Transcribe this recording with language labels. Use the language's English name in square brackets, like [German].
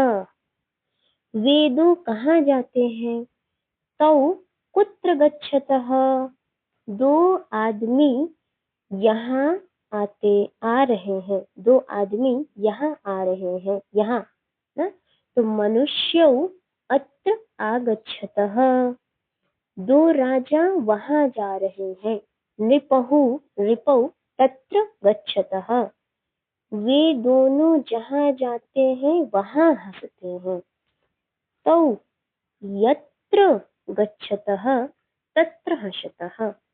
[Hindi] वे दो कहाँ जाते हैं, [Sanskrit] तौ कुत्र गच्छतः। [Hindi] दो आदमी यहाँ आ रहे हैं, दो आदमी यहाँ आ रहे हैं, यहाँ ना। [Sanskrit] तो मनुष्यौ अत्र आगच्छतः। [Hindi] दो राजा वहां जा रहे हैं, [Sanskrit] नृपौ तत्र गच्छतः। [Hindi] वे दोनों जहां जाते हैं वहां हंसते हैं, [Sanskrit] तौ यत्र गच्छतः तत्र हसतः।